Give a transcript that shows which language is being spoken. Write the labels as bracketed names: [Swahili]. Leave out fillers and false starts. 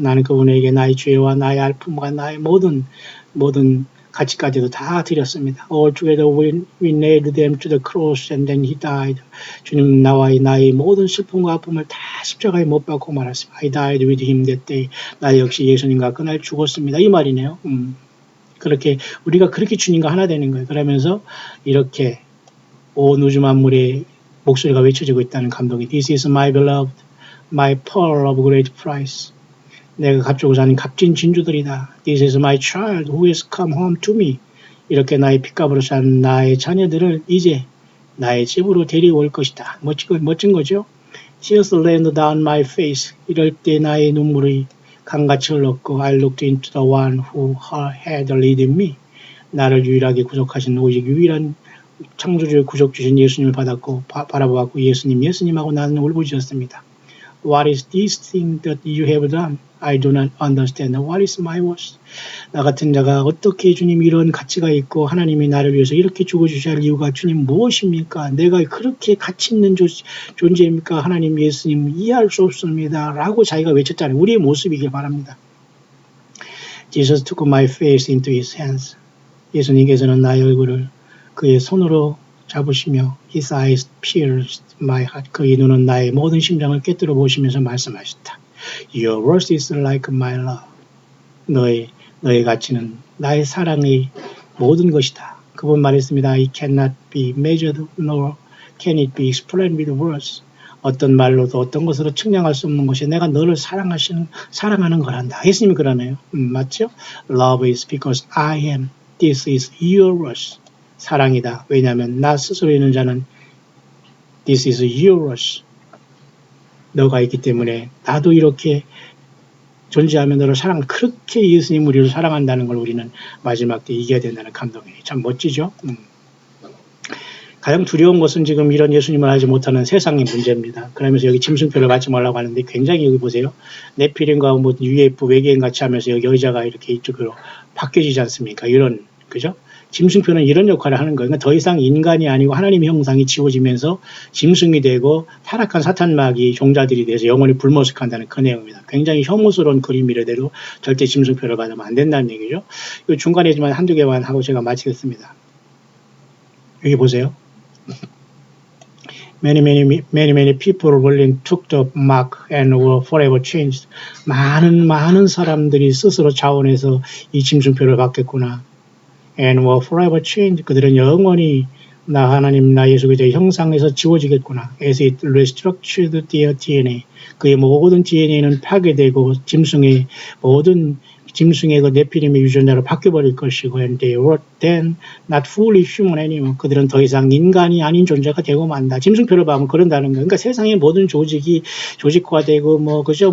[Korean] 나는 그분에게 나의 죄와 나의 아픔과 나의 모든 가치까지도 다 드렸습니다. [English] All together we nailed them to the cross and then he died. [Korean] 주님 나의 모든 슬픔과 아픔을 다 십자가에 못 박고 말았습니다. [English] I died with him that day. [Korean] 나 역시 예수님과 그날 죽었습니다. 이 말이네요. 그렇게 우리가 그렇게 주님과 하나 되는 거예요. 그러면서 이렇게 온 우주 만물의 목소리가 외쳐지고 있다는 감동이 [English] This is my beloved, my pearl of great price. [Korean] 내가 값주고 사는 값진 진주들이다. [English] This is my child who has come home to me. [Korean] 이렇게 나의 핏값으로 산 나의 자녀들을 이제 나의 집으로 데려올 것이다. 멋진 거죠? [English] Tears rained down my face. [Korean] 이럴 때 나의 눈물이 강같이 흘렀고 [English] I looked into the one who had led me. [Korean] 나를 유일하게 구속하신 오직 유일한 창조주의 구속 주신 예수님을 바라보았고 예수님하고 나는 울부짖었습니다. [English] What is this thing that you have done? I do not understand. What is my worth? [Korean] 나 같은 자가 어떻게 주님 이런 가치가 있고 하나님이 나를 위해서 이렇게 죽어주셔야 할 이유가 주님 무엇입니까? 내가 그렇게 가치 있는 존재입니까? 하나님 예수님 이해할 수 없습니다. 라고 자기가 외쳤잖아요. 우리의 모습이길 바랍니다. [English] Jesus took my face into his hands. [Korean] 예수님께서는 나의 얼굴을 그의 손으로 잡으시며 [English] His eyes pierced my heart. [Korean] 그의 눈은 나의 모든 심장을 꿰뚫어 보시면서 말씀하셨다. [English] Your worth is like my love. [Korean] 너의 가치는 나의 사랑의 모든 것이다. 그분 말했습니다. [English] I cannot be measured nor can it be explained with words. [Korean] 어떤 말로도 어떤 것으로 측량할 수 없는 것이 내가 너를 사랑하는 거란다. 예수님이 그러네요. 맞죠? [English] Love is because I am. This is your worth. [Korean] 사랑이다. 왜냐하면 나 스스로 있는 자는 [English] This is yours. [Korean] 너가 있기 때문에 나도 이렇게 존재하며 너를 그렇게 예수님 우리를 사랑한다는 걸 우리는 마지막 때 이겨야 된다는 감동이 참 멋지죠. 가장 두려운 것은 지금 이런 예수님을 알지 못하는 세상의 문제입니다. 그러면서 여기 짐승표를 받지 말라고 하는데 굉장히 여기 보세요. 네피림과 뭐 UFO 외계인 같이 하면서 여기 의자가 이렇게 이쪽으로 바뀌어지지 않습니까? 이런 그죠? 짐승표는 이런 역할을 하는 거예요. 그러니까 더 이상 인간이 아니고 하나님의 형상이 지워지면서 짐승이 되고 타락한 사탄마귀 종자들이 돼서 영원히 불모습한다는 그 내용입니다. 굉장히 혐오스러운 그림이래대로 절대 짐승표를 받으면 안 된다는 얘기죠. 이 중간에지만 한두 개만 하고 제가 마치겠습니다. 여기 보세요. [English] Many people really took the mark and were forever changed. [Korean] 많은 사람들이 스스로 자원해서 이 짐승표를 받겠구나. [English] And were forever changed. [Korean] 그들은 영원히 나 하나님 나 예수 그리스도의 형상에서 지워지겠구나. [English] As it restructured their DNA. [Korean] 그의 모든 DNA는 파괴되고 짐승의 그 네피림의 유전자로 바뀌어버릴 것이고 [English] and they were then not fully human anymore. [Korean] 그들은 더 이상 인간이 아닌 존재가 되고 만다. 짐승표를 봐면 그런다는 거예요. 그러니까 세상의 모든 조직이 조직화되고 그죠?